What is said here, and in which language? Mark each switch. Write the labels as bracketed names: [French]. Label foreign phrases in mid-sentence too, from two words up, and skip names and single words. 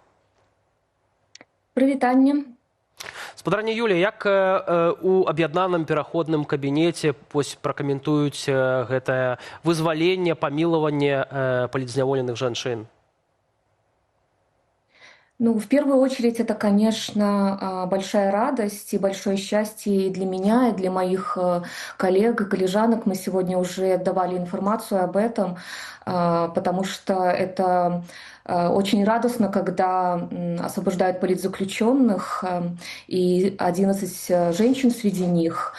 [Belarusian] Прывітанне. Спадарня Юлія, як у аб'яднаным пераходным кабінеце пракаментуюць гэтае вызваленне, памілаванне палітзняволеных жанчын? [Russian] Ну, в первую очередь, это, конечно, большая радость и большое счастье и для меня, и для моих коллег и коллежанок. Мы сегодня уже давали информацию об этом, потому что это очень радостно, когда освобождают политзаключенных, и 11 женщин среди них.